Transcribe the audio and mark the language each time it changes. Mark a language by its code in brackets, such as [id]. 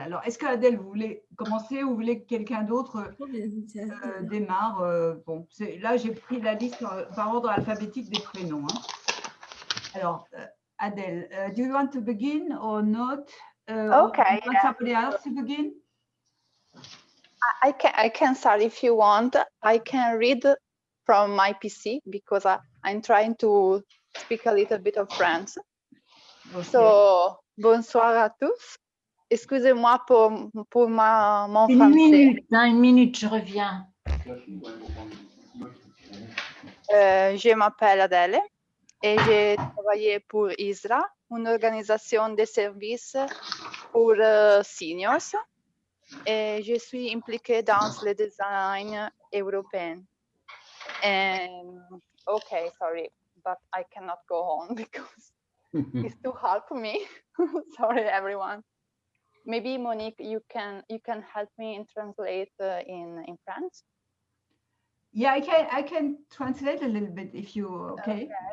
[fr] Alors, est-ce que Adèle, vous voulez commencer ou vous voulez que quelqu'un d'autre démarre? Bon, là, j'ai pris la liste par ordre alphabétique des prénoms. Hein. Alors, [en] Adele, do you want to begin or not? Okay, Or you want somebody else to begin? I can start if you want. I can read from my PC because I'm trying to speak a little bit of French. Okay. [fr] So, bonsoir à tous. Excusez-moi pour mon Une français. minute, je reviens. Je m'appelle Adèle et j'ai travaillé pour ISRA, une organisation de services pour seniors. Et je suis impliquée dans le design européen. [en] Okay, sorry, but I cannot go on because it's too hard for me. Sorry, everyone. Maybe Monique, you can help me in translate in French. Yeah, I can translate a little bit if you okay.